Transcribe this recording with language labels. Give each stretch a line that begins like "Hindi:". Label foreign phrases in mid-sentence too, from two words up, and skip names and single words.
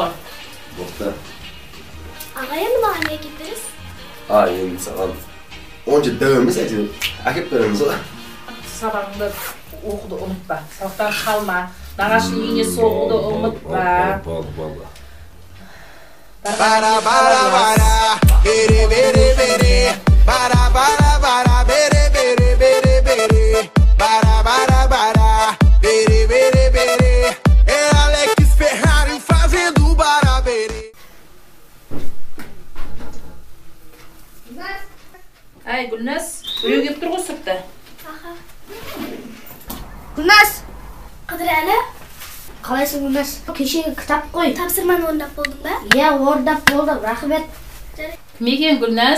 Kazakh: Боқты. Аға енді маған не әкеп бересіз? Енді саған онша дәу емес әйтеуір әкеп береміз ғой. Сабағыңды оқуды ұмытпа. Сабақтан қалма. Нағашыңның үйіне соғуды ұмытпа. Болды. Bara bara bara, bere bere bere. Bara bara bara, bere bere bere bere. Bara bara bara, bere bere bere.
Portuguese: É Alex Ferrari fazendo bara bere.
Turkish: Ay Gülnaz, buraya gelip dur sırtta.
Uzbek: Gülnaz, Qadırali. Qalaysiz Gülnaz? Kechagi kitob qo'y. Topshirmani o'rnab bo'lding ba? Ya, o'rnab bo'ldim, rahmat. Kim ekan Gülnaz?